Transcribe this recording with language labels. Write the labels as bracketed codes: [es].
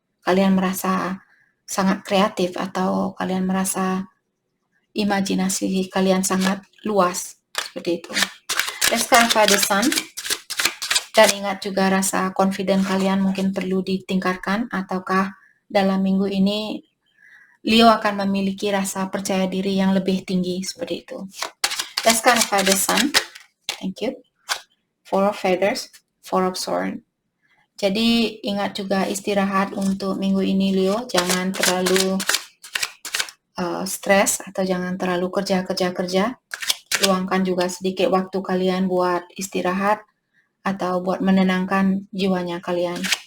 [id] Kalian merasa sangat kreatif atau kalian merasa imajinasi kalian sangat luas seperti itu. [en] Let's clarify the Sun. [id] Dan ingat juga rasa confident kalian mungkin perlu ditingkatkan ataukah dalam minggu ini Leo akan memiliki rasa percaya diri yang lebih tinggi seperti itu. [en] That's kind of by the sun. Thank you. Four of feathers, four of sword. [id] Jadi ingat juga istirahat untuk minggu ini Leo, jangan terlalu stres atau jangan terlalu kerja. Luangkan juga sedikit waktu kalian buat istirahat atau buat menenangkan jiwanya kalian.